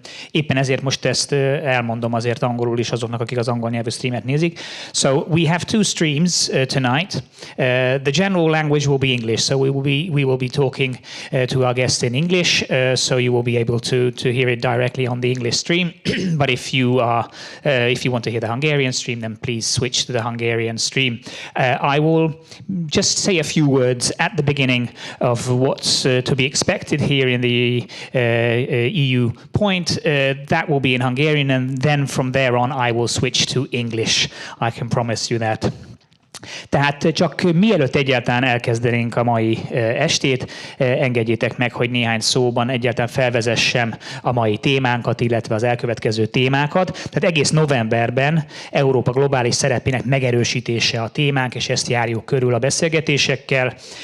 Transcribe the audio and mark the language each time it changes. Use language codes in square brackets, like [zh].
[hu] Éppen ezért most ezt elmondom azért angolul is azoknak, akik az angol nyelvű streamet nézik. [en] So we have two streams tonight. The general language will be English, so we will be talking to our guests in English, so you will be able to hear it directly on the English stream. But if you want to hear the Hungarian stream, then please switch to the Hungarian stream. I will just say a few words at the beginning of what's to be expected here in the EU point. That will be in Hungarian, and then from there on I will switch to English. I can promise you that. [hu] Tehát csak mielőtt egyáltalán elkezdenénk a mai estét, engedjétek meg, hogy néhány szóban egyáltalán felvezessem a mai témánkat, illetve az elkövetkező témákat. Tehát egész novemberben Európa globális szerepének megerősítése a témánk, és ezt járjuk körül a beszélgetésekkel.